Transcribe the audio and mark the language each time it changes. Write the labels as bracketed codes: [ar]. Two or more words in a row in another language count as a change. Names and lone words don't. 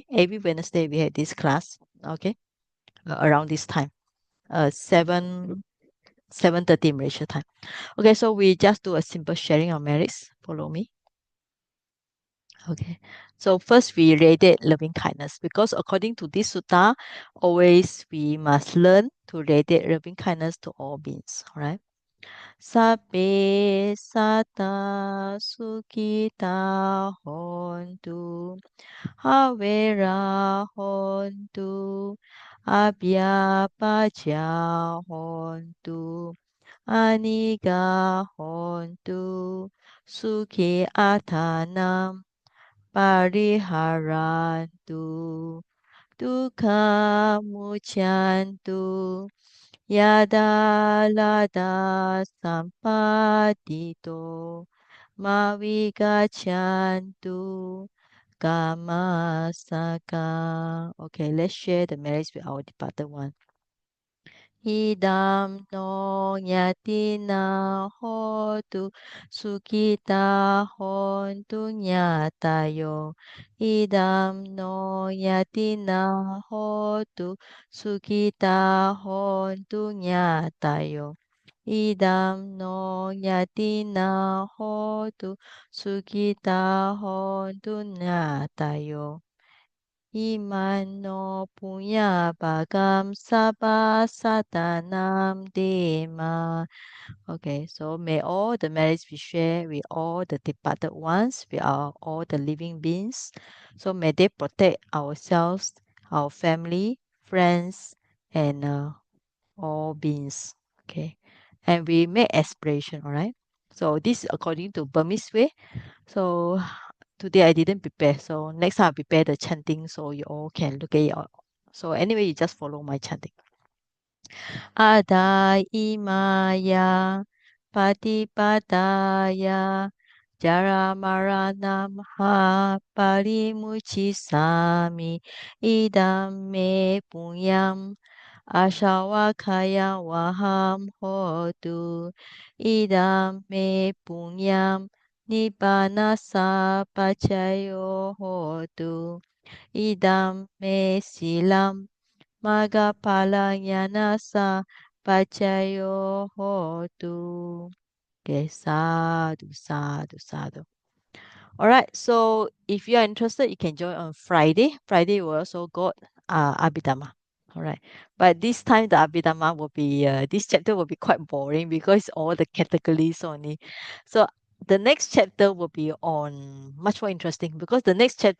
[en] Every Wednesday we have this class. Okay, around this time, 7:30 Malaysia time. Okay, so we just do a simple sharing of merits. Follow me. Okay. So first we radiate loving kindness because according to this sutta, always we must learn to radiate loving kindness to all beings. All right. [pi] Sabbe sata sukita hontu havera hontu abhyapacha hontu aniga hontu sukhi atanam pariharantu dukkha mucyantu yada lada sampadito mavigachantu kamasaka. [en] Okay, let's share the merits with our departed one. [pi] Idam no nyatina hotu sukita hontu nyatayo. Idam no nyatina hotu sukita hontu nyatayo. Idam no nyatina hotu sukita hontu nyatayo. Imano punya bagam sabha satanam dema. [en] Okay, so may all the merits we share with all the departed ones, with all the living beings. So may they protect ourselves, our family, friends, and all beings. Okay, and we make aspiration. All right. So this is according to Burmese way. So today I didn't prepare. So next time I'll prepare the chanting so you all can look at it. So anyway, you just follow my chanting. [pi] Ada imaya patipataya jara maranam ha parimuchisami idam me punyam ashawakaya waham hotu idam me punyam Nibbanasa pacayo hotu idam me silam magapala nyanasa pacayo hotu. [en] Okay, sadhu, sadhu, sadhu. All right, so if you are interested, you can join on Friday. Friday we also got Abhidhamma. All right, but this time the Abhidhamma will be this chapter will be quite boring because all the categories only. So the next chapter will be on much more interesting because the next chapter